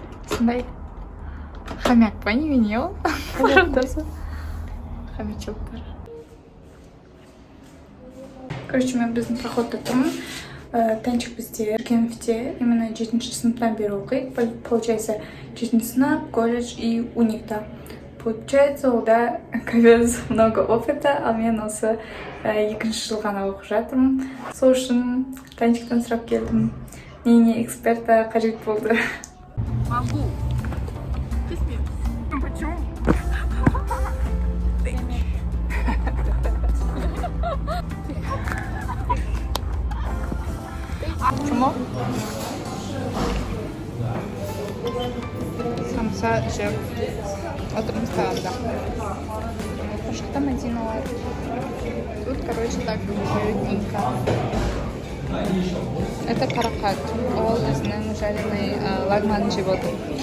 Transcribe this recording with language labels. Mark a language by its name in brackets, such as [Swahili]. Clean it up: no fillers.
[Kazakh] Сондай хомяк па немене ол? Хомячок бар. Короче, мен біздің проходта тұрмын. Танчик бізде Генфте [Russian] именно [Kazakh] 7-ші сыныптан бері оқиды. [Russian] Получается, [Kazakh] 7-ші сынып, колледж и уникта. [Russian] Получается, [Kazakh] олда [Russian] капец много опыта, [Kazakh] а мен осы 2-ші жыл ғана оқып жатырмын. Сол үшін Танчиктан сұрап келдім. Не эксперта қажет болды. [Russian] Могу. Ты смеешься. Почему? Почему? [Kazakh] Самса жеп. Отырмызда. Қошықта Мадиналар. [Russian] Тут, короче, так уютненько. Это каракат. [Kazakh] Ол өзінің жареный лагман жеп отыр.